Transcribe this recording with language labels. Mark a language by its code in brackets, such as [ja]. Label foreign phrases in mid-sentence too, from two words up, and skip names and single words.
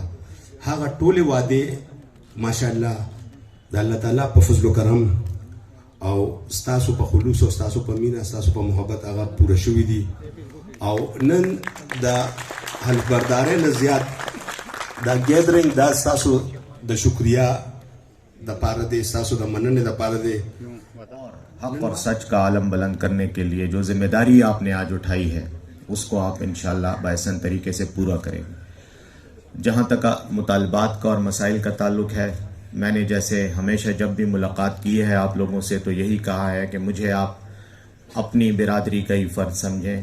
[ps] هغه ټولې وعدې ماشاءالله د الله تعالی په فضل و کرم او ستاسو په خلوص او ستاسو په مینه ستاسو په محبت هغه پوره شوي دي. او نن د حلفبردارۍ نه زیات دا ګیدرینګ دا ستاسو د شکریہ دپاره دی، ستاسو د مننې دپاره دی. [ur] حق اور سچ کا عالم بلند کرنے کے لیے جو ذمہ داری آپ نے آج اٹھائی ہے اس کو آپ انشاءاللہ باحسن طریقے سے پورا کریں گے. جہاں تک مطالبات کا اور مسائل کا تعلق ہے، میں نے جیسے ہمیشہ جب بھی ملاقات کی ہے آپ لوگوں سے تو یہی کہا ہے کہ مجھے آپ اپنی برادری کا ہی فرد سمجھیں.